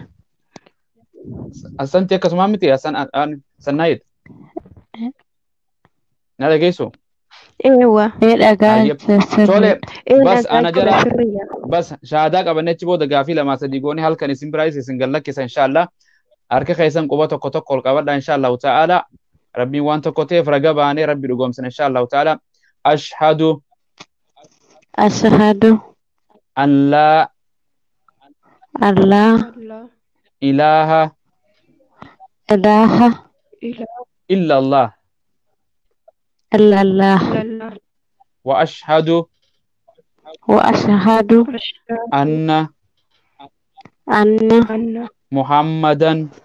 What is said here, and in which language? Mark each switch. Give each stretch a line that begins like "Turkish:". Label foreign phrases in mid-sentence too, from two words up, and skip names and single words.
Oromo: Asanti akkasuma miti sannaayit na dhageessu. Ewa dhagaa tole bas ana jala bas shahaadaa qabannechi booda gaafii lama sadii goone halkan isin biraayis isin gallakkisa inshallah harka keessan quba tokko tokko ol qabadha
Arabic: إن شاء الله تعالى
Oromo: rabbiin waan tokko ta'eef raga baanee rabbi dhugoomsina
Arabic: إن شاء الله تعالى أشهد أن لا إله إلا الله وأشهد أن محمدا